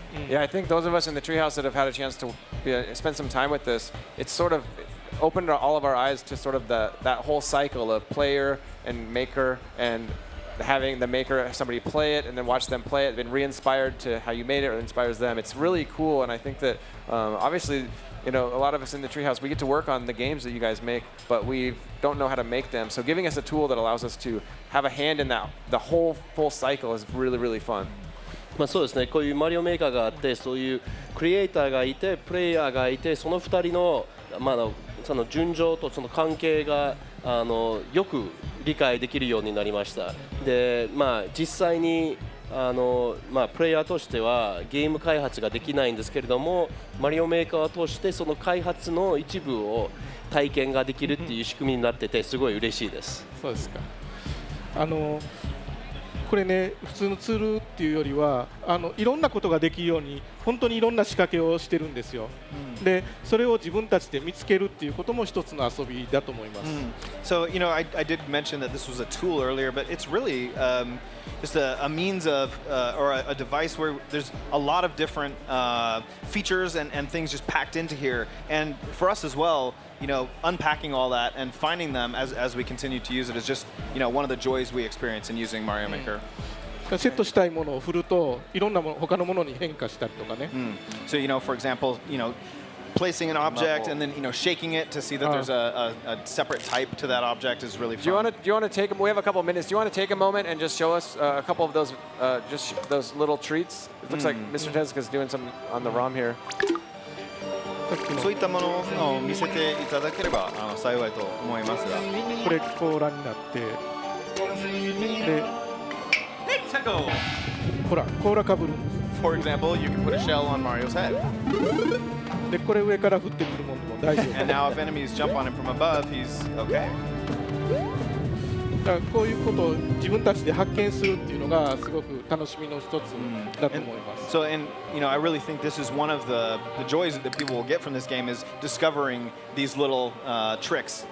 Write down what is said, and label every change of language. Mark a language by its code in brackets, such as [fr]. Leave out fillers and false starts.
[en] Yeah, I think those of us in the Treehouse that have had a chance to spend some time with this, it's sort of opened all of our eyes to sort of that whole cycle of player and maker, and having the maker, somebody play it and then watch them play it, been re-inspired to how you made it or inspires them. It's really cool, and I think that obviously, a lot of us in the Treehouse, we get to work on the games that you guys make, but we don't know how to make them. So giving us a tool that allows us to have a hand in that, the whole full cycle is really, really fun. [ja] そうですね、こういうマリオメーカーがあって、そういうクリエイターがいて、プレイヤーがいて、その2人の、その順序とその関係がよく理解できるようになりました。で、実際にプレイヤーとしてはゲーム開発ができないんですけれども、マリオメーカーを通してその開発の一部を体験ができるっていう仕組みになってて、すごい嬉しいです。そうですか。これね、普通のツールっていうよりはいろんなことができるように本当にいろんな仕掛けをしてるんですよ。でそれを自分たちで見つけるっていうことも一つの遊びだと思います。 [en] So I did mention that this was a tool earlier, but it's really just a means of or a device where there's a lot of different features and things just packed into here. And for us as well, unpacking all that and finding them as we continue to use it is just one of the joys we experience in using Mario Maker. [ja] セットしたいものを振るといろんな他のものに変化したりとかね。 [en] So for example, placing an object and then shaking it to see that there's a separate type to that object is really fun. Do you want to take? We have a couple of minutes. Do you want to take a moment and just show us a couple of those those little treats? It looks like Mr. Tezuka's doing some on the ROM here. [ja] そういったものを見せていただければ幸いと思いますが。これ甲羅になってでほら甲羅かぶるんです。 [en] For example, you can put a shell on Mario's head. [ja] でこれ上から降ってくるものも大丈夫。 [en] And now if enemies jump on him from above, he's okay. [ja] だからこういうことを自分たちで発見するっていうのがすごく楽しみの一つだと思います。 [en] So, and I really think this is one of the joys that people will get from this game is discovering these little tricks,